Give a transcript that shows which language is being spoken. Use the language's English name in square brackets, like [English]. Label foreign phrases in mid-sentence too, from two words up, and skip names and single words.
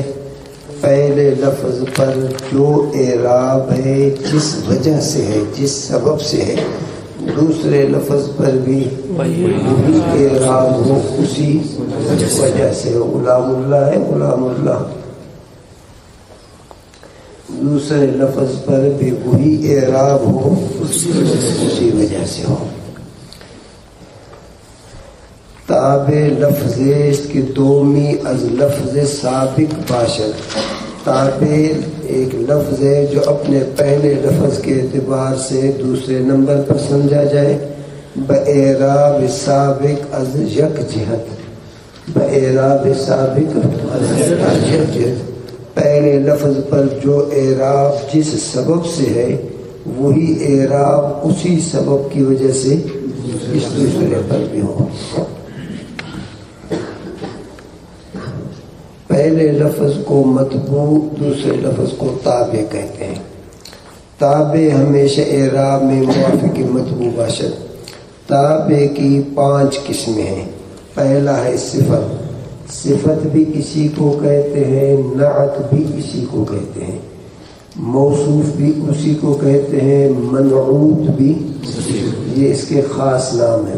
[Urdu] پہلے لفظ پر جو اعراب ہے جس وجہ سے ہے، جس سبب سے ہے، دوسرے لفظ پر بھی وہی اعراب ہو اسی وجہ سے. غلام اللہ ہے غلام اللہ، دوسرے لفظ پر بھی وہی اعراب ہو اسی وجہ سے ہو. [Persian] تابع لفظ است کی دومی از لفظ سابق باشد. [Urdu] تابع ایک لفظ ہے جو اپنے پہلے لفظ کے اعتبار سے دوسرے نمبر پر سمجھا جائے. [Persian] باعراب سابق از یک جہت. باعراب سابق از یک جہت، [Urdu] پہلے لفظ پر جو اعراب جس سبب سے ہے وہی اعراب اسی سبب کی وجہ سے اس دوسرے پر بھی ہو. پہلے لفظ کو مطبوع، دوسرے لفظ کو تابع کہتے ہیں. [Persian] تابع ہمیشہ اعراب میں موافق مطبوع باشد. [Urdu] تابع کی 5 قسمیں ہیں. پہلا ہے صفت. صفت بھی اسی کو کہتے ہیں، نعت بھی اسی کو کہتے ہیں، موصوف بھی اسی کو کہتے ہیں، منعوت بھی. یہ اس کے خاص نام ہے.